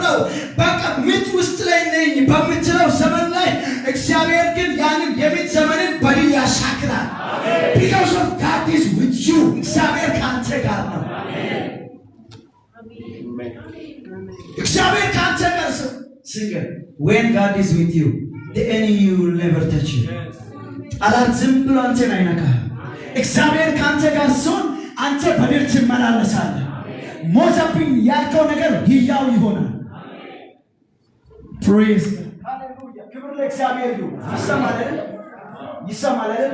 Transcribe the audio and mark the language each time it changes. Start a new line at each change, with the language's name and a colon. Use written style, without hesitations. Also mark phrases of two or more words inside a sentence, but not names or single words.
Amharic: በቃ ምጥ ውስጥ ላይ ነኝ በምትለው ዘመን ላይ እግዚአብሔር ግን ያንን የምጥ ዘመንን በድል ያሻግራል።
English: because of God is with you
Amharic: እግዚአብሔር ካንተ ጋር ነው። እግዚአብሔር ካንተ ጋር ነው።
English: Sing when God is with you the enemy will never touch you.
Amharic: ጠላት ዝም ብሎ አንተን አይነካም። እግዚአብሔር ካንተ ጋር ሲሆን አንተ በድል ትመላለሳለህ። ሞተብኝ ያልከው ነገር ሕያው ይሆናል። praise ሃሌሉያ ክብር ለእግዚአብሔር ይሁን። ይሰማል አይደል?